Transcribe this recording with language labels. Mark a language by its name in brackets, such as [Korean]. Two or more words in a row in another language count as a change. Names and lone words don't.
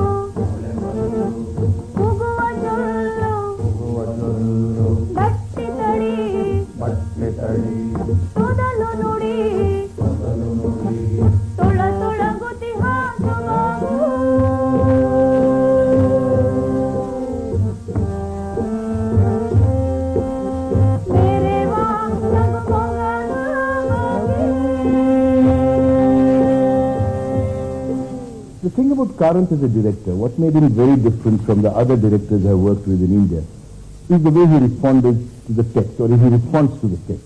[Kannada] ಉಗುವ ಜೊಲ್ಲು, ಗಟ್ಟಿ ತಡಿ ತೊದಲು ನುಡಿ, ತೊಳ ತೊಳಗುತಿ ಹಾಸುವಾಗು, ಮೇರೆ ವಾ [English] The thing about Karanth as a director, what made him very different from the other directors I worked with in India, is the way he responded to the text, or he responds to the text.